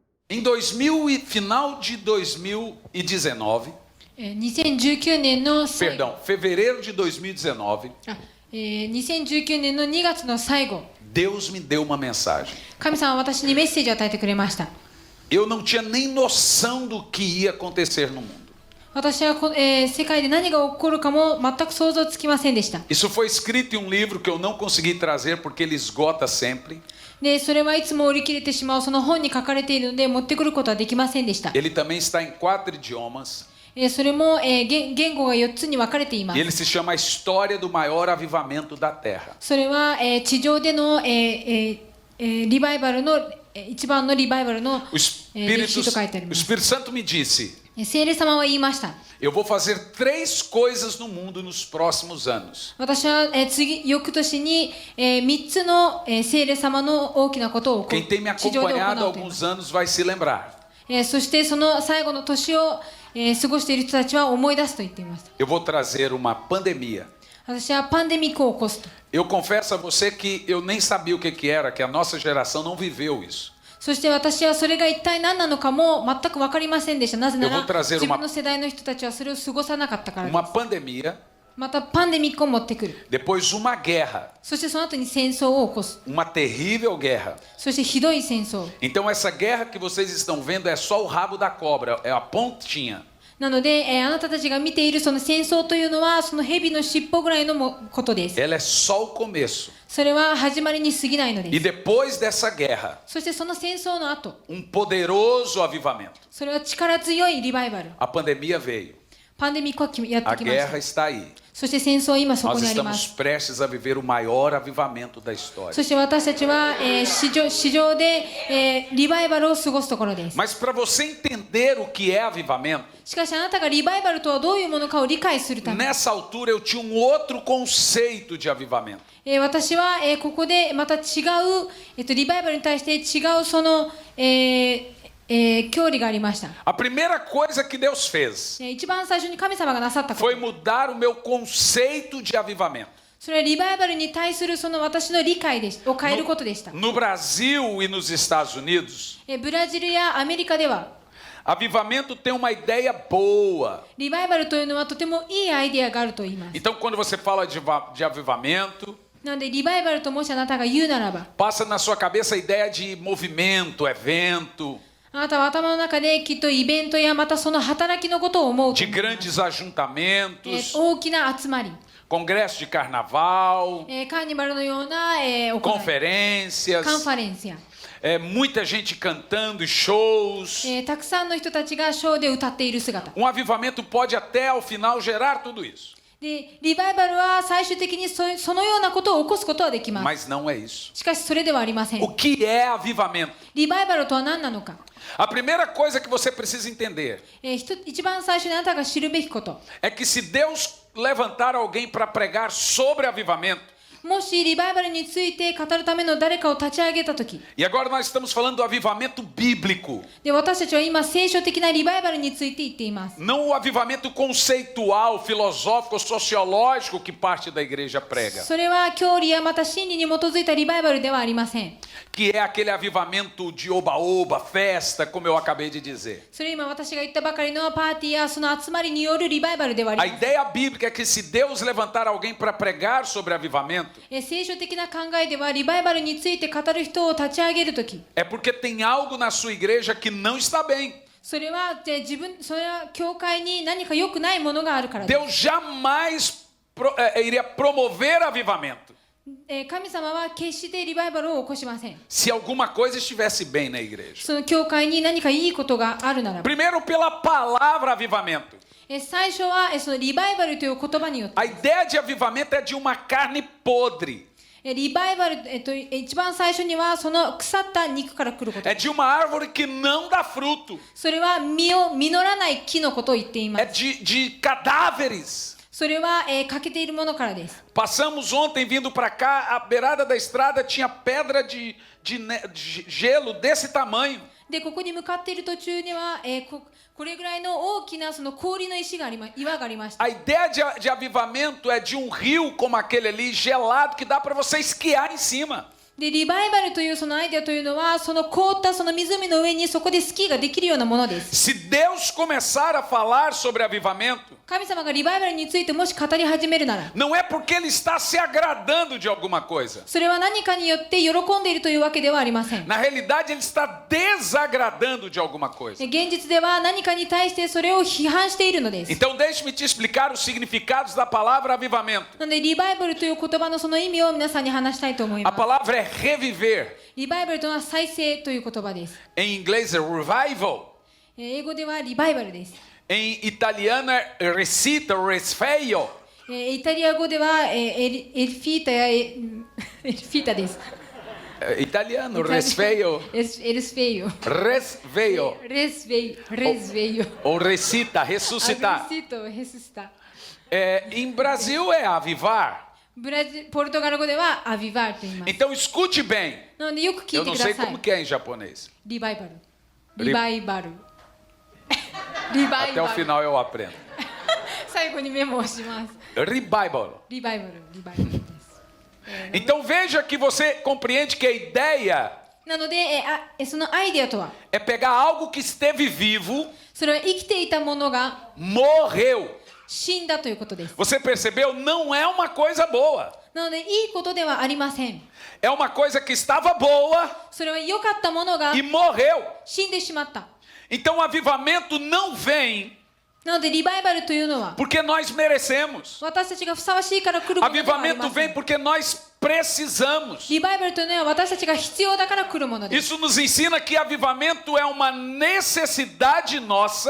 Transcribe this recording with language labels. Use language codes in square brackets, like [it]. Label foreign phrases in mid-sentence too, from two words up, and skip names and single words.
[pt] Em final de 2019, [ja] 2019 年の最後、 [pt] perdão, fevereiro de 2019, [ja] 2019 年の2月の最後、 [pt] Deus me deu uma mensagem. [ja] 神様は私にメッセージを与えてくれました。 [pt] Eu não tinha nem noção do que ia acontecer no mundo. [ja] 私は世界で何が起こるかも全く想像つきませんでした。 [pt] Isso foi escrito em um livro que eu não consegui trazer porque ele esgota sempre. [ja] で、それはいつも売り切れてしまうその本に書かれているので持ってくることはできませんでした。 [pt] Ele também está em 4 idiomas. [ja] それも言語が4つに分かれていま [pt] E ele [ja] す。 [pt] se chama A História do Maior Avivamento da Terra. [ja] それは地上でのリバイバルの一番のリバイバルの [pt] O [ja] 歴史と書いてあり [pt] O [ja] ます。 [pt] Espírito Santo me disse: [ja] 聖霊様は言いました。 [pt] eu vou fazer 3 coisas no mundo nos próximos anos. [ja] 私は翌年に3つの聖霊様の大きなことを [pt] Quem tem me [ja] 地上で行 [pt] acompanhado há [ja] うと言います [pt] alguns anos vai se lembrar. [ja] そしてその最後の年を過ごしている人たちは思い出すと言っています。 [pt] Eu vou trazer uma pandemia. [ja] 私はパンデミックを起こすと。 [pt] Eu confesso a você que eu nem sabia o que era, que a nossa geração não viveu isso. [ja] そして私はそれが一体何なのかも全く分かりませんでした。なぜな [pt] Eu [ja] ら [pt] vou trazer [ja] 自分の世代の人たちはそれを過ごさなかったからで [pt] Uma [ja] す。 [pt] pandemia, [ja] またパンデミックを持ってくる。 [pt] depois uma guerra, [ja] そしてその後に戦争を起こす。 [pt] uma terrível guerra. [ja] そしてひどい戦争。 [pt] Então essa guerra que vocês estão vendo é só o rabo da cobra, é a pontinha. [ja] なので、あなたたちが見ているその戦争というのはその蛇の尻尾ぐらいのことです。 [pt] Ela é só o começo. [ja] それは始まりに過ぎないので [pt] E [ja] す。 [pt] depois dessa guerra, [ja] そしてその戦争の後、 [pt] poderoso avivamento. [ja] それは力強いリバイバル。 [pt] A pandemia veio. [ja] パンデミックはやって [pt] A [ja] きました [pt] guerra。está aí. [ja] そして戦争は今そこ [pt] Nós [ja] にありま [pt] estamos [ja] す。 [pt] prestes a viver o maior avivamento da história. [ja] そして私たちは、市場で、リバイバルを過ごすところです。 [pt] Mas para você entender o que é avivamento, [ja] しかしあなたがリバイバルとはどういうものかを理解するため、 [pt] nessa altura eu tinha um outro conceito de avivamento. [ja] 私は、ここでまた違う、リバイバルに対して違うその、教理がありました。 [pt] A primeira coisa que Deus fez [ja] 一番最初に神様がなさったこと、 [pt] foi mudar o meu conceito de avivamento. [ja] それはリバイバルに対するその私の理解を変えることでした。 [pt] No Brasil e nos Estados Unidos, [ja] ブラジルやアメリカでは [pt] avivamento tem uma ideia boa. [ja] リバイバルというのはとてもいいアイデアがあると言います。 [pt] Então, quando você fala de avivamento, [ja] なのでリバイバルともしあなたが言うならば、 [pt] passa na sua cabeça a ideia de movimento, evento, [ja] あなたは頭の中できっとイベントやまたその働きのことを思うと [pt] de [ja] 思います。 [pt] grandes ajuntamentos, [ja] 大きな集まり、 [pt] congresso de carnaval, [ja] カーニバルのような、行い、 [pt] conferências, [ja] カンファレンスや、 [pt] muita gente cantando, shows. [ja] たくさんの人たちがショーで歌っている姿 [pt] Um avivamento pode até ao final gerar tudo isso, [ja] で、リバイバルは最終的にそのようなことを起こすことはできます。 [pt] mas não é isso. [ja] しかしそれではありません。 [pt] O que é avivamento? [ja] リバイバルとは何なのか、 [pt] A primeira coisa que você precisa entender [ja] 一番最初にあなたが知るべきこと、 [pt] é que se Deus levantar alguém para pregar sobre avivamento, [ja] もしリバイバルについて語るための誰かを立ち上げたとき、 [pt] e agora nós estamos falando do avivamento bíblico, [ja] で、私たちは今聖書的なリバイバルについて言っています。 [pt] não o avivamento conceitual, filosófico, sociológico que parte da igreja prega, [ja] それは教理やまた真理に基づいたリバイバルではありません。 [pt] que é aquele avivamento de oba-oba, festa, como eu acabei de dizer. [ja] それ今私が言ったばかりのパーティーやその集まりによるリバイバルではあり [pt] A [ja] ません。 [pt] ideia bíblica é que se Deus levantar alguém para pregar sobre avivamento, [ja] 聖書的な考えではリバイバルについて語る人を立ち上げるとき、 [pt] é porque tem algo na sua igreja que não está bem. [ja] それは教会に何か良くないものがあるからです。 [pt] Deus jamais iria promover avivamento [ja] 神様は決してリバイバルを起こしません。 [pt] se alguma coisa estivesse bem na igreja. [ja] その教会に何かいいことがあるならば、 [pt] Primeiro, pela palavra avivamento. [ja] 最初はそのリバイバルという言葉によって、 [pt] A ideia de avivamento é de uma carne podre, [ja] リバイバル、一番最初にはその腐った肉から来ること、 [pt] é de uma árvore que não dá fruto, [ja] それは実らない木のことを言っていま [pt] é [ja] す。 [pt] de cadáveres. [ja] それは、欠けているものからです。 [pt] Passamos ontem vindo para cá, a beirada da estrada tinha pedra de gelo desse tamanho. [ja] で、ここに向かっている途中には、これぐらいの大きなその氷の岩がありました。 [pt] A ideia de avivamento é de um rio como aquele ali, gelado, que dá para você esquiar em cima. [ja] でリバイバルというそのアイデアというのはその凍ったその湖の上にそこでスキーができるようなものです。 [pt] Se Deus começar a falar sobre avivamento, [ja] 神様がリバイバルについてもし語り始めるなら [pt] não é porque Ele está se agradando de alguma coisa. [ja] それは何かによって喜んでいるというわけではありません。 [pt] Na realidade, Ele está desagradando de alguma coisa. [ja] 現実では何かに対してそれを批判しているのです。 [pt] Então, deixe-me te explicar os significados da palavra avivamento. [ja] なのでリバイバルという言葉のその意味を皆さんに話したいと思い [pt] A [ja] ます。 [pt] palavra é reviver. [ja] リバイバルというのは再生という言葉です。 [pt] Em inglês é revival. [ja] 英語ではリバイバルです。 [pt] Em italiano é recita, resfeio. [ja] イタリア語ではエルフィータやエルフィータです。 [pt] Italiano, resfeio. [ja] エルスフェイヨ。 [pt] Resveio. [ja] レスベイレスベイヨ。 [pt] Ou recita, ressuscitar. [ja] アグリシトヘススタ。 [pt] Em Brasil é avivar. [ja] ポルトガル語ではアビバーと言います。 [pt] Então escute bem. [ja] なのでよく聞 [pt] Eu [ja] いて [pt] não [ja] くだ [pt] sei [ja] さ [pt] como [ja] い。 [pt] que é em japonês. [ja] リバイバル。リバイバル。リバイ [pt] Até o [ja] バル。 [pt] final eu aprendo. [ja] 最後にメモをします。 [pt] Revival. [ja] リバイバル、リバイバルです。 [pt] Então veja que você compreende que a ideia [ja] なのでそのアイデアとは [pt] é pegar algo que esteve vivo, [ja] それは生きていたものが [pt] morreu. [ja] 死んだということです。 [pt] Você percebeu? Não é uma coisa boa. [ja] なのでいいことではありません。 [pt] É uma coisa que estava boa [ja] それは良かったものが [pt] e morreu. [ja] 死んでしまった。 [pt] Então o avivamento não vem [ja] なのでリバイバルというのは [pt] porque nós merecemos. [ja] 私たちがふさわしいから来るものではあり [pt] Avivamento [ja] ませ [pt] vem [ja] ん。 [pt] porque nós precisamos. [ja] リバイバルというのは私たちが必要だから来るものです。 [pt] Isso nos ensina que avivamento é uma necessidade nossa